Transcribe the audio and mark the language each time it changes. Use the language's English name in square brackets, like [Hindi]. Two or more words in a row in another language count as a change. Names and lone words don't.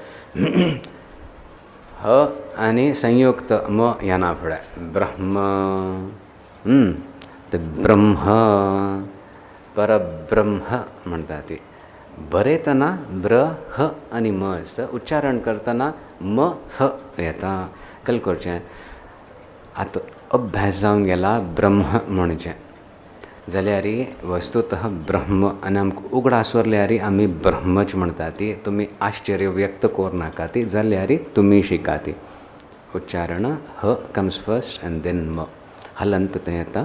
[Konkani] ह आनी संयुक्त म ह्या फुडें ब्रह्म ते ब्रह्म परब्रह्म म्हणटा ती बरयतना ब्र ह आनी म आसता उच्चारण करतना म ह येता कल करचें आतां अभ्यास जावन गेला ब्रह्म म्हणचें जाल्यार वस्तुतः ब्रह्म आनी आमकां उगडास वरल्यार आमी ब्रह्मच म्हणटा ती तुमी आश्चर्य व्यक्त करूं नाका ती जाल्यार तुमी शिका ती उच्चारण ह [English] comes first and then [Konkani] म हलंत तें येता.